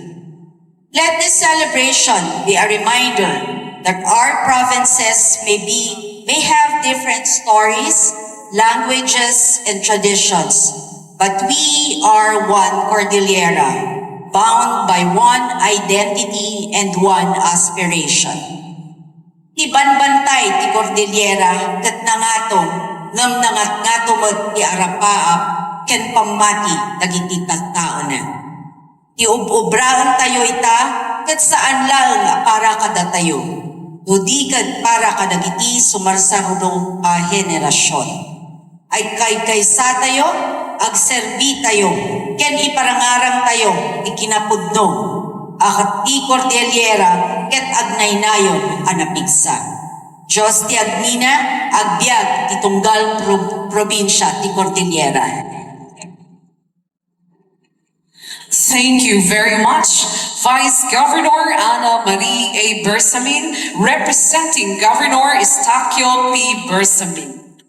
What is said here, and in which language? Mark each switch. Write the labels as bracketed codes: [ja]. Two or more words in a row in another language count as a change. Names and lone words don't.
[en] Let this celebration be a reminder that our provinces may have different stories, languages, and traditions, but we are one Cordillera, bound by one identity and one aspiration. [ilo] Ti banbantay ti Cordillera ket nangatong ngam nangat-ngatumot ti arapaap ken pamati dagiti tattao na. Ti ub-ubraan tayo ita ket saan lang para kada tayo. Dudigan para kadagiti sumarsarunong a henerasyon. Ay kaysa tayo, agserbi tayo, ken iparangarang tayo ikinapudno. Akat ti Cordillera ket agnaynayon anapigsa. Diyos ti agnina, agbyag ti tunggal probinsya ti Cordillera. [en] Thank you very much, Vice Governor Ana Marie A. Bersamin, representing Governor Eustaquio P. Bersamin.